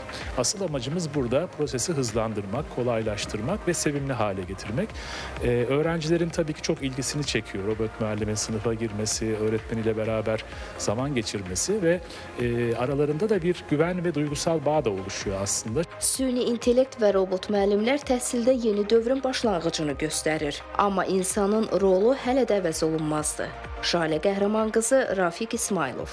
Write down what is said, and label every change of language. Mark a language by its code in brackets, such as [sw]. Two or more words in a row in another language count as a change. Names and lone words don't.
[tr] Asıl amacımız burada prosesi hızlandırmak, kolaylaştırmak ve sevimli hale getirmek. Öğrencilerin tabii ki çok ilgisini çekiyor. Robot müəllimin sınıfa girmesi, öğretmeniyle beraber zaman geçirmesi ve aralarında da bir güven ve duygusal bağ da oluşuyor aslında. [az] Süni intellekt və robot müəllimlər təhsildə yeni dövrün başlanğıcını göstərir. Amma insanın rolu hələ də əvəz olunmazdır. Şalə Qəhrəman qızı, Rafiq İsmailov.